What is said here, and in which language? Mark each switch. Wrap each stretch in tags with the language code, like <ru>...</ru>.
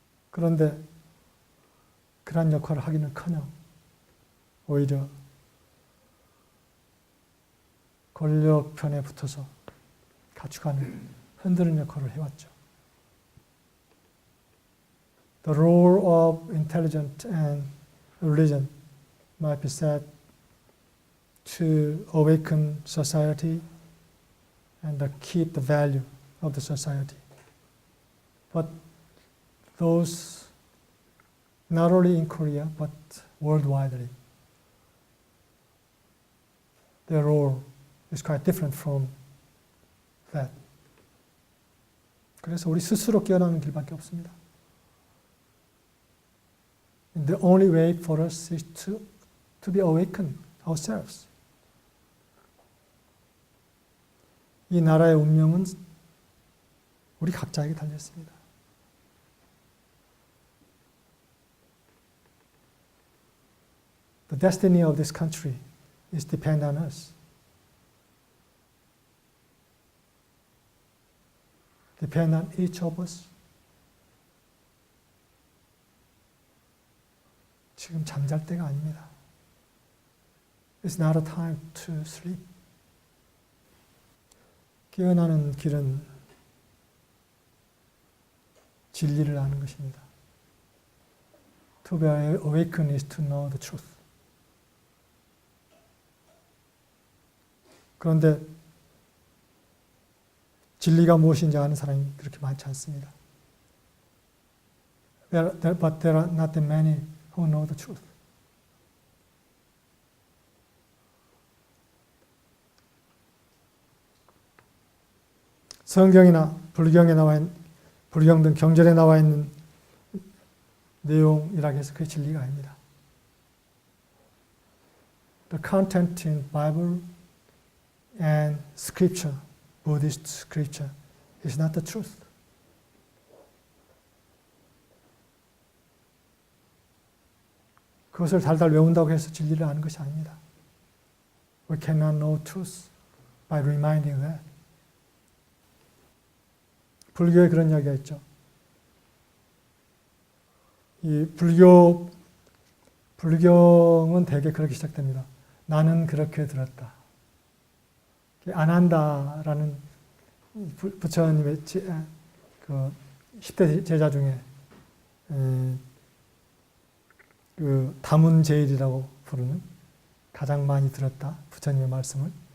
<ko>그런데 그러한 역할을 하기는커녕 오히려 권력편에 붙어서 가치관을 흔드는 역할을 해왔죠.</ko> <en>The role of intelligence and religion might be said to awaken society and to keep the value of the society. But those not only in Korea but worldwide, their role is quite different from that.</en> <ko>그래서 우리 스스로 깨어나는 길밖에 없습니다.</ko> <en>The only way for us is to be awakened ourselves.</en> <ko>이 나라의 운명은 우리 각자에게 달려 있습니다.</ko> <en>The destiny of this country is dependent on us. Depend on each of us.</en> <ko>지금 잠잘 때가 아닙니다.</ko> <en>It's not a time to sleep.</en> <ko>깨어나는 길은 진리를 아는 것입니다.</ko> <en>To be awakened is to know the truth.</en> <ko>그런데 진리가 무엇인지 아는 사람이 그렇게 많지 않습니다.</ko> <en>But there are not that many who know the truth.</en> <ko>성경이나 불경에 나와 있는, 불경 등 경전에 나와 있는 내용이라고 해서 그게 진리가 아닙니다.</ko> <en>The content in Bible and Scripture, Buddhist Scripture, is not the truth.</en> <ko>그것을 달달 외운다고 해서 진리를 아는 것이 아닙니다.</ko> <en>We cannot know truth by reminding that.</en> <ko>불교에 그런 이야기가 있죠. 이 불경은 대개 그렇게 시작됩니다. 나는 그렇게 들었다. 안 한다라는 부처님의 그 10대 제자 중에 그 다문제일이라고 부르는 가장 많이 들었다. 부처님의 말씀을.</ko>